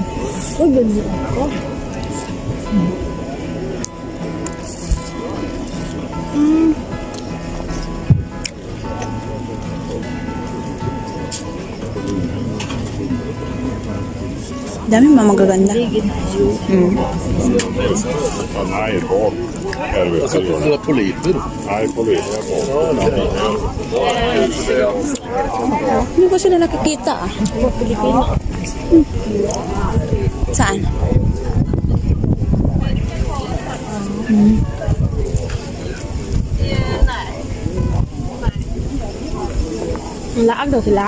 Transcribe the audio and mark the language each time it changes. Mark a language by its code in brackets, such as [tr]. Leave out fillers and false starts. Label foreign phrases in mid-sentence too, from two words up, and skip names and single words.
[tl] Wag ganyan ako. Daming mga magaganda. [sv] Nej, bak. Jag satt och kollade på liper. Nej, på det. [tl] Hindi ko sila nakikita ah. Saan? Laag daw sila.